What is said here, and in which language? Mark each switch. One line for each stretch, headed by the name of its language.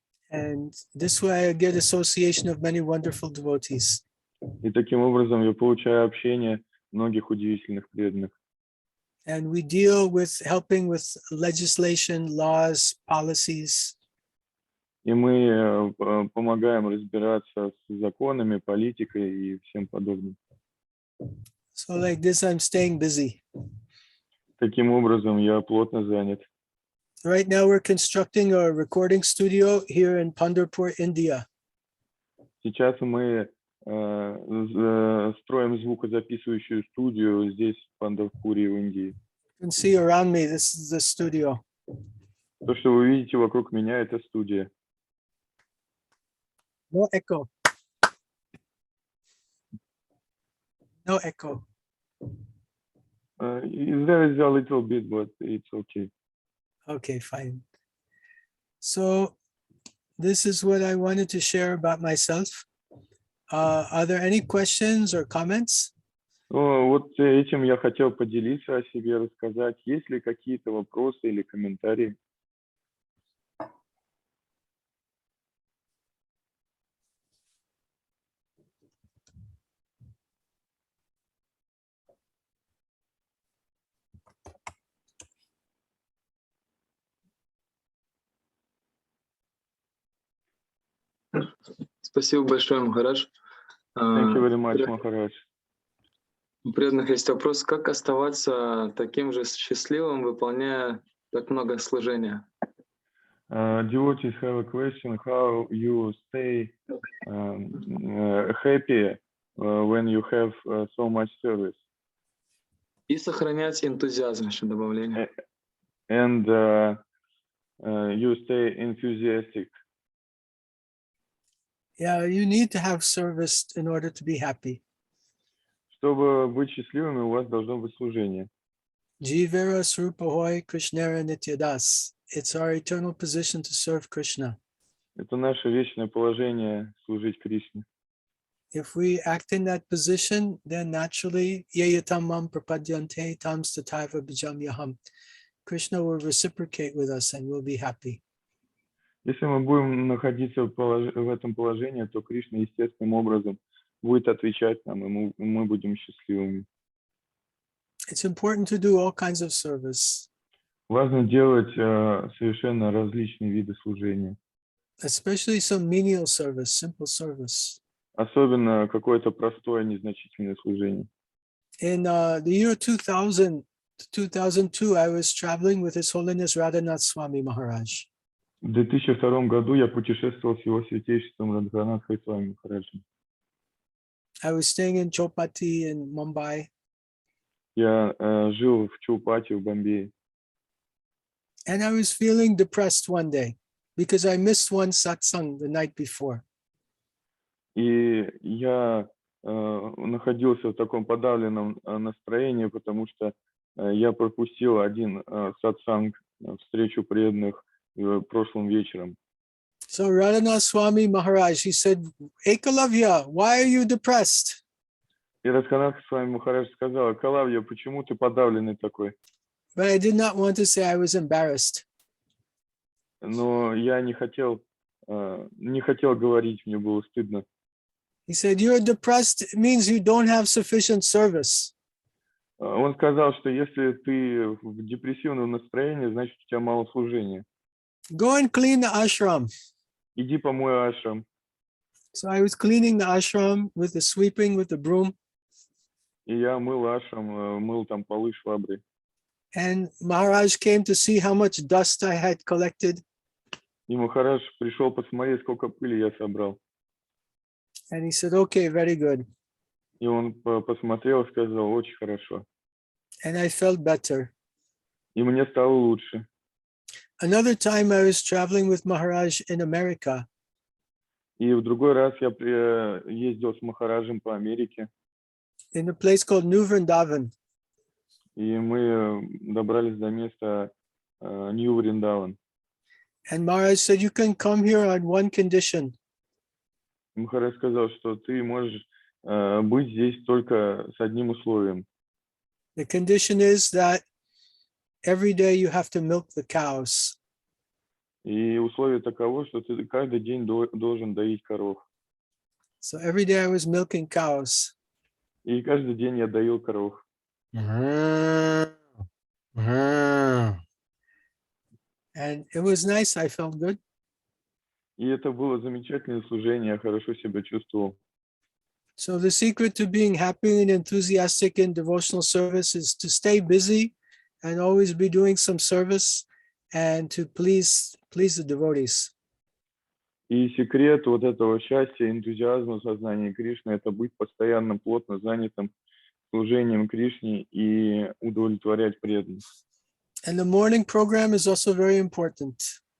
English: And this way I get association of many wonderful devotees.
Russian: И таким образом я получаю общение многих удивительных преданных.
English: And we deal with helping with legislation, laws, policies.
Russian: И мы помогаем разбираться с законами, политикой и всем подобным.
English: So like this, I'm staying busy.
Russian: Таким образом, я плотно занят.
English: Right now we're constructing a recording studio here in Pandharpur, India.
Russian: Сейчас мы строим звукозаписывающую студию здесь, в Пандавпуре, в Индии.
English: You can see around me, this is the studio.
Russian: То, что вы видите вокруг меня, это студия.
English: No echo. No echo. There is a little bit, but it's okay. Okay, fine. So this is what I wanted to share about myself. Are there any questions or comments?
Russian: Вот этим я хотел поделиться о себе, рассказать. Есть ли какие-то вопросы или комментарии? Спасибо большое, Махарадж.
English: Thank you very much, Махарадж.
Russian: У преданных есть вопрос, как оставаться таким же счастливым, выполняя так много служения?
English: Devotees have a question, how you stay happy when you have so much service?
Russian: И сохранять энтузиазм, еще добавление.
English: And you stay enthusiastic. Yeah, you need to have service in order to be happy.
Russian: Чтобы быть счастливыми, у вас должно быть служение.
Bangla: Jivera Srupahoy Krishnera Nityadas.
English: It's our eternal position to serve Krishna.
Russian: Это наше вечное положение служить Кришне.
English: If we act in that position, then naturally,
Sanskrit: yayatamam prapadyante tam stataiva bhajam yaham.
English: Krishna will reciprocate with us and we'll be happy.
Russian: Если мы будем находиться в этом положении, то Кришна естественным образом будет отвечать нам, и мы будем счастливыми.
English: It's important to do all kinds of service.
Russian: Важно делать совершенно различные виды служения.
English: Especially some menial service, simple service.
Russian: Особенно какое-то простое, незначительное служение.
English: In the year 2002, I was traveling with His Holiness Radhanath Swami Maharaj.
Russian: В 2002 году я путешествовал с его святейшеством Локанатху Свами Махараджем.
English: I was staying in Chowpatty in Mumbai.
Russian: Я жил в Чаупати в Бомбее.
English: And I was feeling depressed one day because I missed one satsang the night before.
Russian: И я находился в таком подавленном настроении, потому что я пропустил один сатсанг, встречу преданных прошлым вечером.
English: So Radhanath Swami Maharaj, he said, Ekalavya, why are you depressed?
Russian: И Локанатху Свами Махарадж сказал: Калавья, почему ты подавленный такой?
English: But I did not want to say I was embarrassed.
Russian: Но я не хотел говорить, мне было стыдно.
English: He said, you're depressed, it means you don't have sufficient service.
Russian: Он сказал, что если ты в депрессивном настроении, значит, у тебя мало служения.
English: Go and clean the ashram.
Russian: Иди помой ашрам.
English: So I was cleaning the ashram with the sweeping, with the broom.
Russian: И я мыл ашрам, мыл там полы шваброй.
English: And Maharaj came to see how much dust I had collected.
Russian: И Махарадж пришел посмотреть, сколько пыли я собрал.
English: And he said, okay, very good.
Russian: И он посмотрел и сказал: очень хорошо.
English: And I felt better.
Russian: И мне стало лучше.
English: Another time I was traveling with Maharaj in America.
Russian: И в другой раз я ездил с Махараджем по Америке.
English: In a place called New Vrindavan.
Russian: И мы добрались до места Нью-Вриндаван.
English: And Maharaj said, you can come here on one condition.
Russian: Махарадж сказал, что ты можешь быть здесь только с одним условием.
English: The condition is that every day you have to milk the cows.
Russian: И условие таково, что ты каждый день должен доить коров.
English: So every day I was milking cows.
Russian: И каждый день я доил коров.
English: And it was nice, I felt good.
Russian: И это было замечательное служение, я хорошо себя чувствовал.
English: So the secret to being happy and enthusiastic in devotional service is to stay busy and always be doing some service and to please the devotees.
Russian: И секрет вот этого счастья, энтузиазма, сознания Кришны — это быть постоянно плотно занятым служением Кришне и удовлетворять преданных.
English: And the morning program is also very important.